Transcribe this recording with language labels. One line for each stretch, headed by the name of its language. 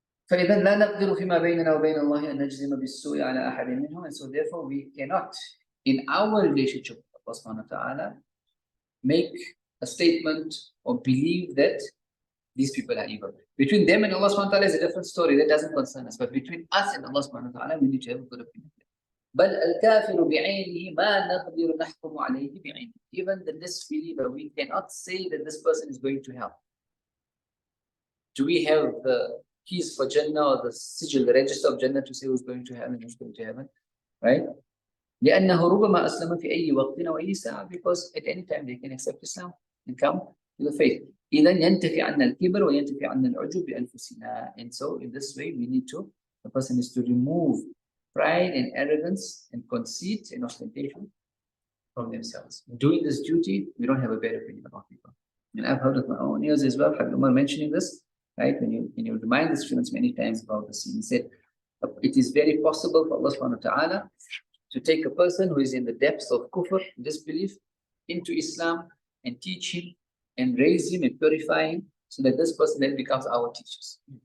Arabic: فإذا لا نقدر فيما بيننا وبين الله أن نجزم بالسوء على أحد منهم,
English: and so therefore we cannot, in our relationship with Allah subhanahu wa ta'ala, make a statement or believe that these people are evil. Between them and Allah subhanahu wa ta'ala is a different story, that doesn't concern us. But between us and Allah subhanahu wa ta'ala, we need to have a good opinion.
Arabic: بل الكافر بعينه ما نقدر نحكم عليه بعينه.
English: Even the disbeliever, we cannot say that this person is going to hell. Do we have the keys for Jannah or the sigil, the register of Jannah, to say who's going to heaven and who's going to heaven, right?
Arabic: لأنه ربما أسلم في أي وقت وأي ساعة,
English: because at any time they can accept Islam and come to the faith.
Arabic: إذا ينتفي عنا الكبر وينتفي عنا العجب بأنفسنا.
English: And so in this way we need to, the person is to remove pride and arrogance and conceit and ostentation from themselves. Doing this duty, we don't have a bad opinion about people. And I've heard of my own ears as well, Habib Umar mentioning this, right? When you remind the students many times about this, he said, it is very possible for Allah subhanahu wa ta'ala to take a person who is in the depths of kufr, disbelief, into Islam and teach him and raise him and purify him, so that this person then becomes our teachers.